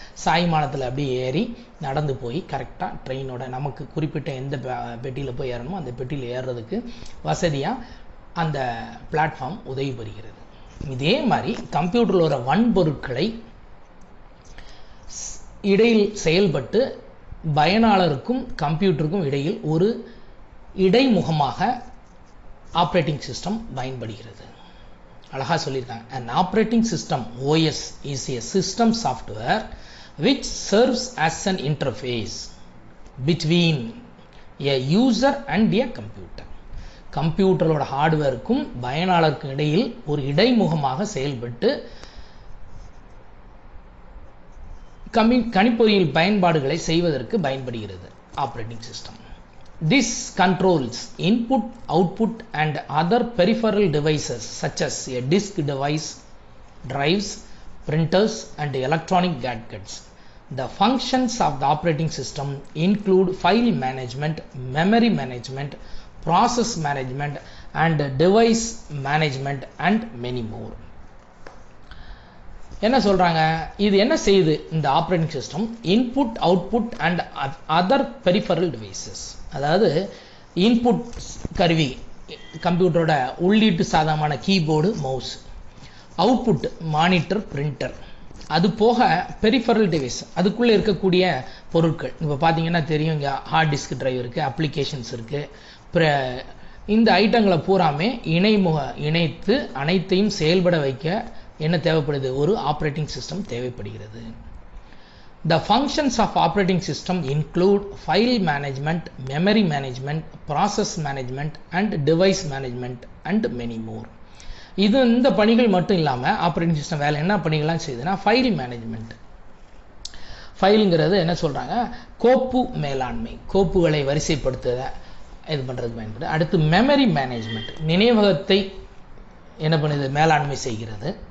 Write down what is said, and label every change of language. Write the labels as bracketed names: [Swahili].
[Tamil] சாய்மானத்தில் அப்படியே ஏறி நடந்து போய் கரெக்டாக ட்ரெயினோட நமக்கு குறிப்பிட்ட எந்த பெட்டியில் போய் ஏறணுமோ அந்த பெட்டியில் ஏறுறதுக்கு வசதியாக அந்த பிளாட்ஃபார்ம் உதவி புரிகிறது. இதே மாதிரி கம்ப்யூட்டரில் வர வன்பொருட்களை இடையில் செயல்பட்டு பயனாளருக்கும் கம்ப்யூட்டருக்கும் இடையில் ஒரு இடைமுகமாக ஆப்ரேட்டிங் சிஸ்டம் பயன்படுகிறது. அழகா சொல்லியிருக்காங்க. [English] An operating system OS is a system software which serves as an interface between a user and a computer. [Tamil] கம்ப்யூட்டரோட ஹார்ட்வேருக்கும் பயனாளருக்கும் இடையில் ஒரு இடைமுகமாக செயல்பட்டு கணிப்பொறியில் பயன்பாடுகளை செய்வதற்கு பயன்படுகிறது operating system. [English] This controls input, output and other peripheral devices such as a disk device, drives, printers and electronic gadgets. The functions of the operating system include file management, memory management, process management and device management and many more. [Tamil] என்ன சொல்றாங்க, இது என்ன செய்யுது இந்த operating system, [English] Input output and other peripheral devices. [Tamil] அதாவது input கருவி கம்ப்யூட்டரோட உள்ளீட்டு சாதனமான keyboard, mouse, output monitor, printer, அது போக பெரிஃபரல் டிவைஸ் அதுக்குள்ளே இருக்கக்கூடிய பொருட்கள். இப்போ பார்த்தீங்கன்னா தெரியும், இங்கே ஹார்ட் டிஸ்க் டிரைவ் இருக்குது, அப்ளிகேஷன்ஸ் இருக்குது. இந்த ஐட்டங்களை பூராமே இணைத்து அனைத்தையும் செயல்பட வைக்க என்ன தேவைப்படுது, ஒரு ஆப்ரேட்டிங் சிஸ்டம் தேவைப்படுகிறது. [English] The functions of operating system include file management, memory management, process management and device management and many more. [Tamil] இந்த பணிகள் மட்டும் இல்லாம ஆப்ரேட்டிங் சிஸ்டம் வேலை என்ன பணிகள்லாம் செய்யுதுன்னா, ஃபைல் மேனேஜ்மெண்ட். ஃபைலுங்கிறது என்ன சொல்றாங்க, கோப்பு மேலாண்மை, கோப்புகளை வரிசைப்படுத்த இது பண்றதுக்கு பயன்படுது. அடுத்து மெமரி மேனேஜ்மெண்ட், நினைவகத்தை என்ன பண்ணுது, மேலாண்மை செய்கிறது.